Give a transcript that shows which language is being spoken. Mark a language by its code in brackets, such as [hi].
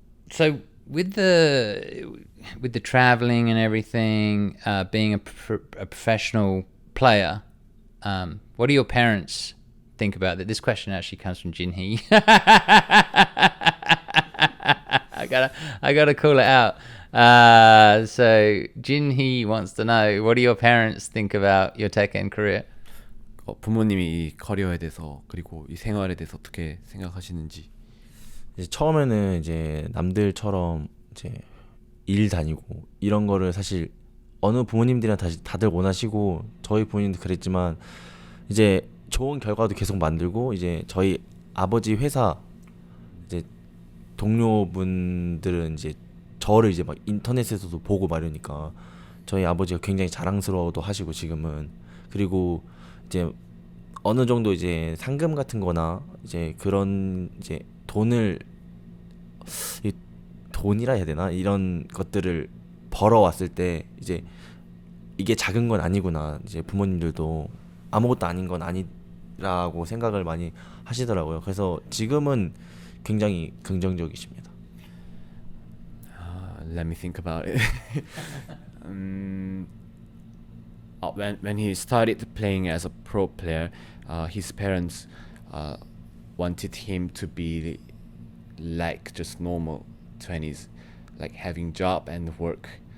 [en] So with the traveling and everything, being a professional player, what do your parents think about that? This question actually comes from Jinhee. I gotta call it out. So Jinhee wants to know, what do your parents think about your Tekken career? [ko] 부모님이 이 커리어에 대해서 그리고 이 생활에 대해서 어떻게 생각하시는지. 이제 처음에는 이제 남들처럼 이제 일 다니고 이런 거를 사실 어느 부모님들이나 다들 원하시고, 저희 부모님도 그랬지만 이제 좋은 결과도 계속 만들고, 이제 저희 아버지 회사 이제 동료분들은 이제 저를 이제 막 인터넷에서도 보고 막 이러니까 저희 아버지가 굉장히 자랑스러워도 하시고 지금은. 그리고 이제 어느 정도 이제 상금 같은 거나 이제 그런 이제 돈이라 해야 되나, 이런 것들을 벌어왔을 때 이제 이게 작은 건 아니구나, 이제 부모님들도 아무것도 아닌 건 아니라고 생각을 많이 하시더라고요. 그래서 지금은 굉장히 긍정적이십니다. [en] Let me think about it. When he started playing as a pro player, his parents wanted him to be like just normal 20s, like having job and work.